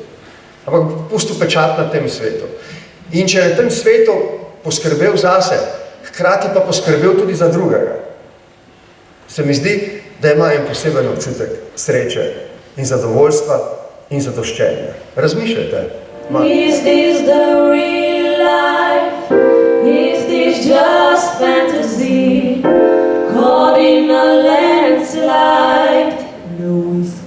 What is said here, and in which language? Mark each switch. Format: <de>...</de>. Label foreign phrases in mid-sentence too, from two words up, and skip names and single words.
<sl>Ampak pustil pečat na tem svetu. In če je na tem svetu poskrbel zase, hkrati pa poskrbel tudi za drugega, se mi zdi, da ima en poseben občutek sreče in zadovoljstva in zadoščenja. Razmišljajte.</sl> <en>Is this the real life? Is this just fantasy? Caught in a landslide? No,</en>